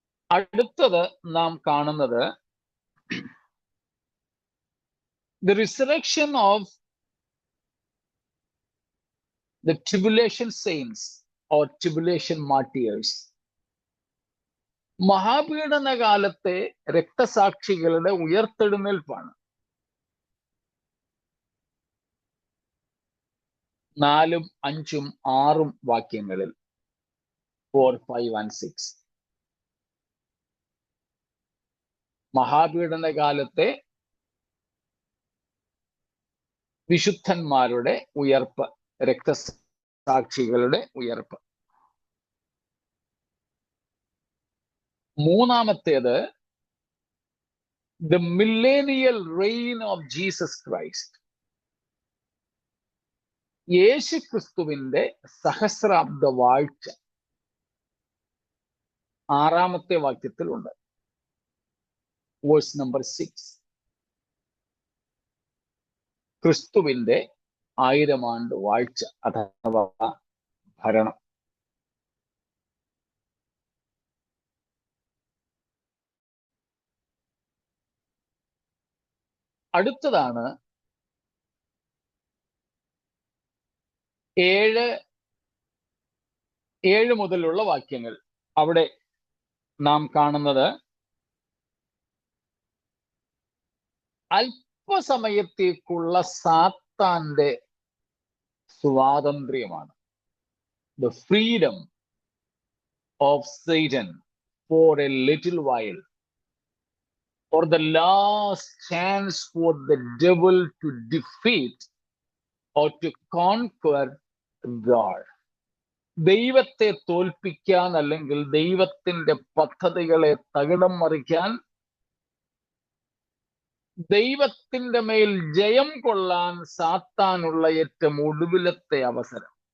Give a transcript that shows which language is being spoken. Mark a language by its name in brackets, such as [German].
[Malayalam] അടുത്തത് നാം കാണുന്നത് [English] the resurrection of the tribulation saints or tribulation martyrs. [Malayalam] മഹാപീഡന കാലത്തെ രക്തസാക്ഷികളുടെ ഉയർത്തെഴുന്നേൽപ്പാണ്. 4, 5, 6 വാക്യങ്ങളിൽ 4, 5 and 6 മഹാപീഡന കാലത്തെ വിശുദ്ധന്മാരുടെ ഉയർപ്പ്, രക്തസാക്ഷികളുടെ ഉയർപ്പ്. മൂന്നാമത്തേത് [English] the millennial reign of Jesus Christ. [Malayalam] യേശു ക്രിസ്തുവിന്റെ സഹസ്രാബ്ദ വാഴ്ച 6 വാക്യത്തിലുണ്ട്. [English] Verse number 6. [Malayalam] ക്രിസ്തുവിന്റെ 1000 ആണ്ട് വാഴ്ച അഥവാ ഭരണം. അടുത്തതാണ് 7 മുതലുള്ള വാക്യങ്ങൾ. അവിടെ നാം കാണുന്നത് അല്പസമയത്തേക്കുള്ള സാത്താന്റെ സ്വാതന്ത്ര്യമാണ്. [English] The freedom of Satan for a little while, or the last chance for the devil to defeat or to conquer God. [Malayalam] ദൈവത്തെ തോൽപ്പിക്കാൻ അല്ലെങ്കിൽ ദൈവത്തിന്റെ പദ്ധതികളെ തകിടം മറിക്കാൻ, ദൈവത്തിന്റെ മേൽ ജയം കൊള്ളാൻ സാത്താനുള്ള ഏറ്റവും ഒടുവിലത്തെ അവസരം.